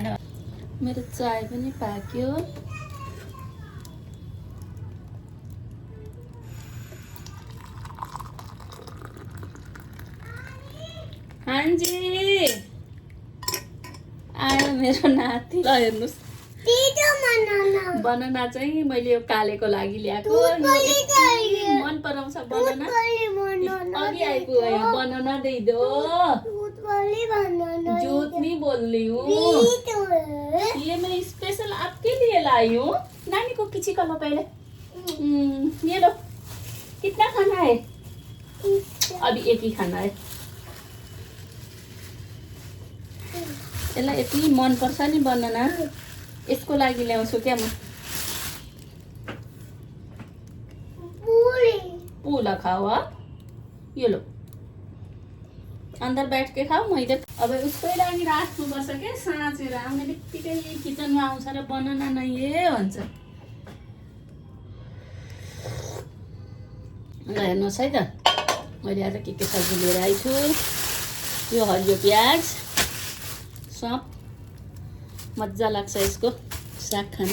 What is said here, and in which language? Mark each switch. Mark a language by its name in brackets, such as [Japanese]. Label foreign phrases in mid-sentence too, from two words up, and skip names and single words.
[Nepali] मेरो चाय पनि पाक्यो। हान्जी आयो मेरो नाति। ल हेर्नुस्, बनाना चाहिँ मैले यो कालेको लागि ल्याएको। मन पराउँछ बनाना। अघि आइपुग्यो [Hindi] बनाना दे दो। झूठ नहीं बोल रही हूँ, ये मैं स्पेशल आपके लिए लाई हूँ। नानी को किसी का लो पहले। ये लो, कितना खाना है? अभी एक ही खाना है। [Nepali] यसलाई यति मन पर्छ नि बनाना, यसको लागि ल्याउँछु क्या म। [Hindi] पूला खाओ आप, ये लो अंदर बैठ के खाओ। [Nepali] मैले अब उसकै लागि राख्नुपर्छ क्या, साँचेर आउने बित्तिकै किचनमा आउँछ र बनाना नै भन्छ। ल हेर्नुहोस् है त, मैले आज के सब्जी लिएर आइछु। यो हरियो प्याज, सप, मजा लाग्छ यसको साग खान।